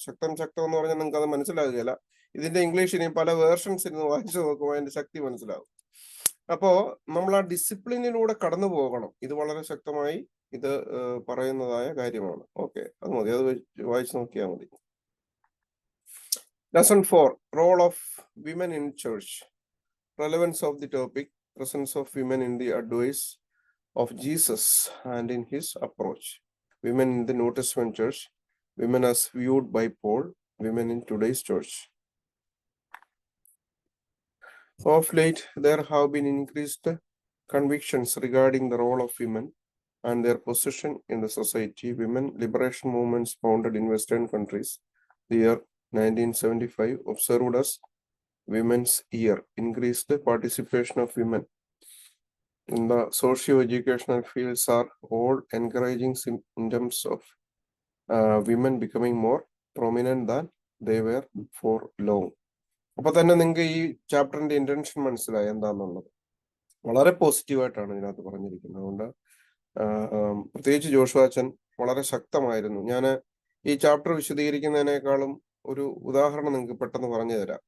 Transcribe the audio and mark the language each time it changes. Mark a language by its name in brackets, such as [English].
[Malayalam] ശക്തം എന്ന് പറഞ്ഞാൽ നിങ്ങൾക്ക് അത് മനസ്സിലാകുകയില്ല. ഇതിന്റെ ഇംഗ്ലീഷ് ഇനി പല വേർഷൻസ് ഇരുന്ന് വായിച്ചു നോക്കുമ്പോൾ അതിന്റെ ശക്തി മനസ്സിലാകും. അപ്പോ നമ്മൾ ആ ഡിസിപ്ലിനിലൂടെ കടന്നു പോകണം. ഇത് വളരെ ശക്തമായി ഇത് പറയുന്നതായ കാര്യമാണ്. ഓക്കെ, അത് മതി, അത് വായിച്ചു നോക്കിയാൽ മതി. [English] Lesson 4: Role of women in church. Relevance of the topic: presence of women in the advice of Jesus and in his approach. Women in the New Testament church, women as viewed by Paul, women in today's church. Of late, there have been increased convictions regarding the role of women and their position in the society. Women liberation movements founded in Western countries. The year 1975 observed as Women's Year. Increased participation of women in the socio-educational fields are all encouraging symptoms of women becoming more prominent than they were for long. [Malayalam] അപ്പൊ തന്നെ നിങ്ങൾക്ക് ഈ ചാപ്റ്ററിന്റെ intention മനസ്സിലായി എന്താന്നുള്ളത്. വളരെ പോസിറ്റീവായിട്ടാണ് ഇതിനകത്ത് പറഞ്ഞിരിക്കുന്നത്. അതുകൊണ്ട് പ്രത്യേകിച്ച് ജോഷുവാച്ചൻ വളരെ ശക്തമായിരുന്നു. ഞാൻ ഈ ചാപ്റ്റർ വിശദീകരിക്കുന്നതിനേക്കാളും ഒരു ഉദാഹരണം നിങ്ങൾക്ക് പെട്ടെന്ന് പറഞ്ഞു തരാം.